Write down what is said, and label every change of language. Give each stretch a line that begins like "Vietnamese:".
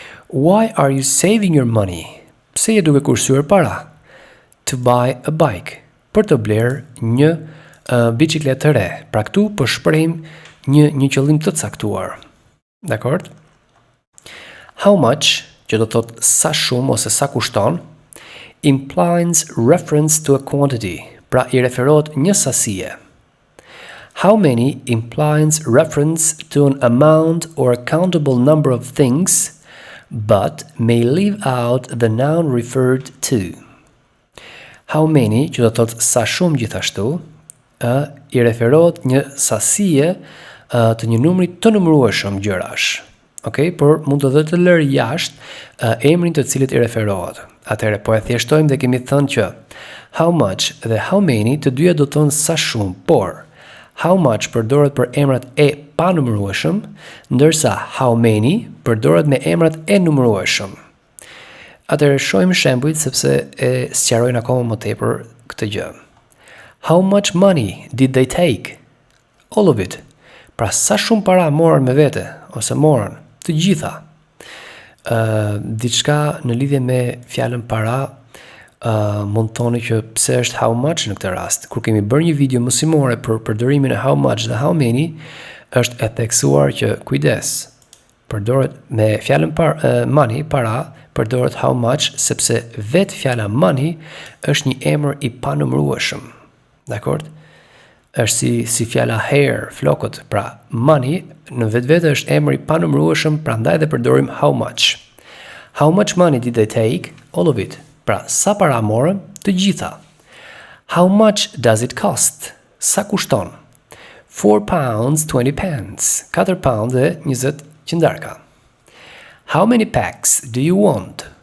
English: Why are you saving your money?
Albanian: Pse je duke kursyer para?
English: To buy a bike.
Albanian: Për të bler një biçikletë të re. Pra këtu po shprehim një qëllim të caktuar. Dakor? How much, që do të thotë sa shumë ose sa kushton,
English: implies reference to a quantity.
Albanian: Pra I referohet një sasie.
English: How many implies reference to an amount or a countable number of things, but may leave out the noun referred to.
Albanian: How many, që do të thotë sa shumë gjithashtu, I referohet një sasie të një numri të numërueshëm gjërash. Okay? Por mund të dhe të lërë jashtë emrin të cilit I referohet. Atëherë po e thjeshtojmë dhe kemi thënë që how much dhe how many të dyja do të thonë sa shumë, por how much përdoret për emrat e pa numërueshëm, ndërsa how many përdoret me emrat e numërueshëm. Atëherë shohim shembujt sepse e sqarojnë akoma më tepër këtë gjë.
English: How much money did they take? All of it.
Albanian: Pra sa shumë para morën me vete ose morën të gjitha. Diçka në lidhje me fjalën para mund thoni që pse është how much në këtë rast. Kur kemi bërë një video mësimore për përdorimin e how much dhe how many, është e theksuar që kujdes. Përdoret me fjalën money, para, përdoret how much sepse vetë fjala money është një emër I panumërueshëm. Dakor? Është si fjala hair, flokët. Pra money në vetvete është emër I panumërueshëm, prandaj dhe përdorim how much.
English: How much money did they take? All of it.
Albanian: Pra, sa para morën? Të gjitha.
English: How much does it cost?
Albanian: Sa kushton?
English: 4 pounds 20 pence. 4 pound dhe 20 qindarka. How many packs do you want?